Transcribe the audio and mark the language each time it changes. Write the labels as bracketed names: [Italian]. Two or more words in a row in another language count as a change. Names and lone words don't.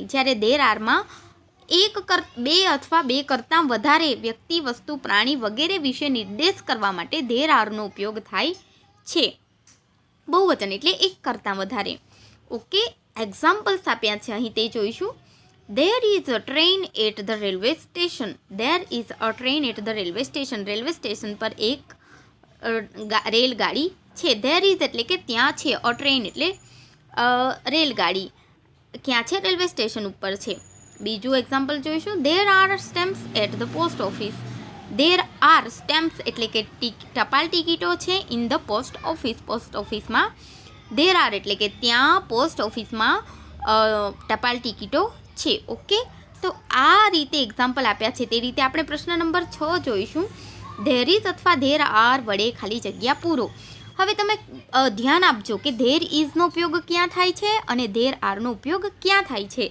[Gujarati] જ્યારે [English] there areમાં [Gujarati] બે અથવા બે કરતાં વધારે વ્યક્તિ, વસ્તુ, પ્રાણી વગેરે વિશે નિર્દેશ કરવા માટે [English] there areનો [Gujarati] ઉપયોગ થાય છે। બહુવચન એટલે એક કરતાં વધારે। ઓકે, એક્ઝામ્પલ્સ આપ્યા છે અહીં તે જોઈશું। [English] There is a train at the railway station। There is a train at the railway station। [Gujarati] રેલવે સ્ટેશન પર એક રેલગાડી છે। [English] There is [Gujarati] એટલે કે ત્યાં છે, [English] a train [Gujarati] એટલે રેલગાડી ક્યાં છે? રેલવે સ્ટેશન ઉપર છે। બીજું એક્ઝામ્પલ જોઈશું। [English] There are stamps at the post office। There are stamps [Gujarati] એટલે કે ટપાલ ટિકિટો છે [English] in the post office, [Gujarati] પોસ્ટ ઓફિસમાં। [English] There are [Gujarati] એટલે કે ત્યાં પોસ્ટ ઓફિસમાં ટપાલ ટિકિટો છે। ઓકે, તો આ રીતે એક્ઝામ્પલ આપ્યા છે તે રીતે આપણે પ્રશ્ન નંબર 6 જોઈશું। [English] there is [Gujarati] અથવા [English] there are [Gujarati] વડે ખાલી જગ્યા પૂરો। હવે તમે ધ્યાન આપજો કે [English] there isનો [Gujarati] ઉપયોગ ક્યાં થાય છે અને [English] there areનો [Gujarati] ઉપયોગ ક્યાં થાય છે।